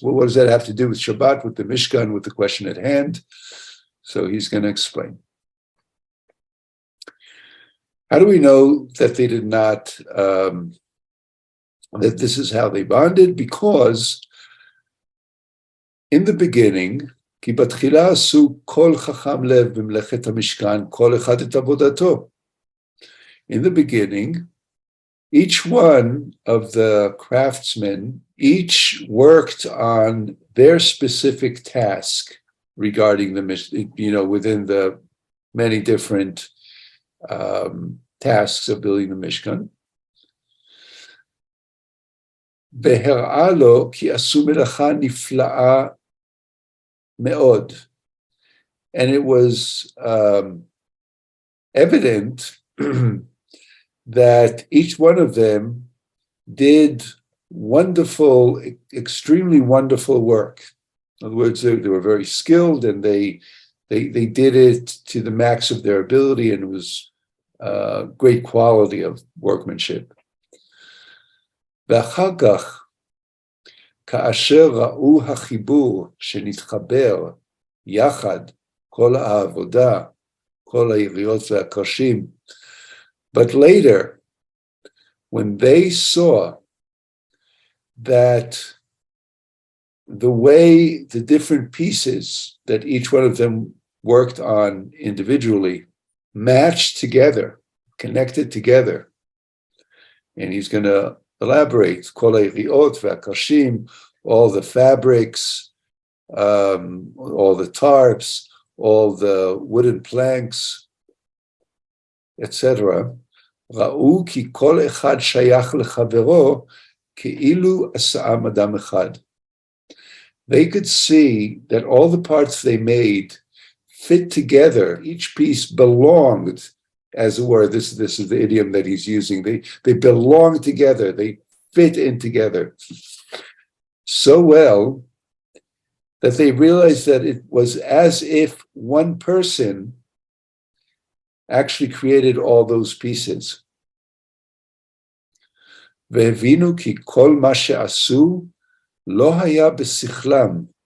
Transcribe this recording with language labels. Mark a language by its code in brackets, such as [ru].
[en] Well, what does that have to do with Shabbat, with the Mishkan, with the question at hand? So he's going to explain. How do we know that they did not, that this is how they bonded? Because in the beginning, [he] כי בתחילה עשו כל חכם לב במלאכת המשכן, כל אחד את עבודתו. [en] In the beginning, each one of the craftsmen, each worked on their specific task regarding the, within the many different tasks of building the Mishkan. [he] והראה לו כי עשו מלאכה נפלאה me'od. [en] And it was evident that each one of them did wonderful, extremely wonderful work. In other words, they were very skilled, and they did it to the max of their ability, and it was great quality of workmanship. [he] ואחר כך, כאשר ראו החיבור שנתחבר יחד כל העבודה, כל היריעות והקרשים. [en] But later, when they saw that the way the different pieces that each one of them worked on individually matched together, connected together, and he's going to elaborate, [he] כל היריעות והקרשים, [en] all the fabrics, all the tarps, all the wooden planks, etc. [he] ראו כי כל אחד שייך לחברו כאילו עשאם אדם אחד. [en] They could see that all the parts they made fit together. Each piece belonged, as it were. This is the idiom that he's using. They belong together. They fit in together so well that they realized that it was as if one person actually created all those pieces. [he] והבינו כי כל מה שעשו לא היה בשכלם.